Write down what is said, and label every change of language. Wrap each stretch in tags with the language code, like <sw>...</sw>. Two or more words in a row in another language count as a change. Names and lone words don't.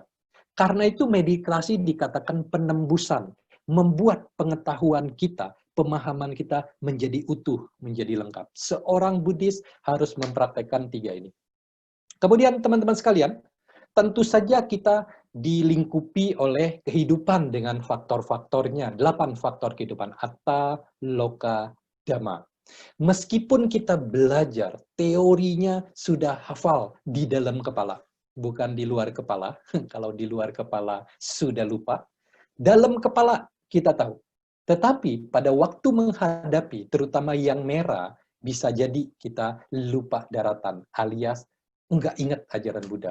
<id>Karena itu meditasi dikatakan penembusan, membuat pengetahuan kita, pemahaman kita menjadi utuh, menjadi lengkap. Seorang Buddhis harus mempraktekkan 3 ini. Kemudian teman-teman sekalian, tentu saja kita dilingkupi oleh kehidupan dengan faktor-faktornya, 8 faktor kehidupan,</id> <pi>atta, loka, dhamma.</pi> <id>Meskipun kita belajar, teorinya sudah hafal di dalam kepala, bukan di luar kepala. Kalau di luar kepala sudah lupa, dalam kepala kita tahu. Tetapi pada waktu menghadapi, terutama yang merah, bisa jadi kita lupa daratan, alias enggak ingat ajaran Buddha.</id>